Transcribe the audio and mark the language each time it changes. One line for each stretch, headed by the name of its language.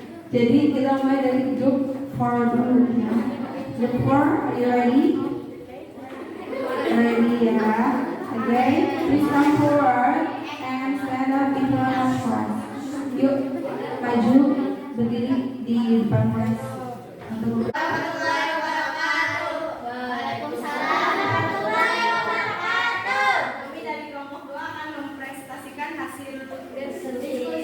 Indonesian: Jadi kita mulai dari group 4 dulu ya.
English: Group 4, are you ready? Ready ya. Okay, please come forward and stand up in front of class.
Indonesian: Yuk, maju berdiri di depan kelas untuk Kami dari kelompok 2 akan mempresentasikan hasil diskusi.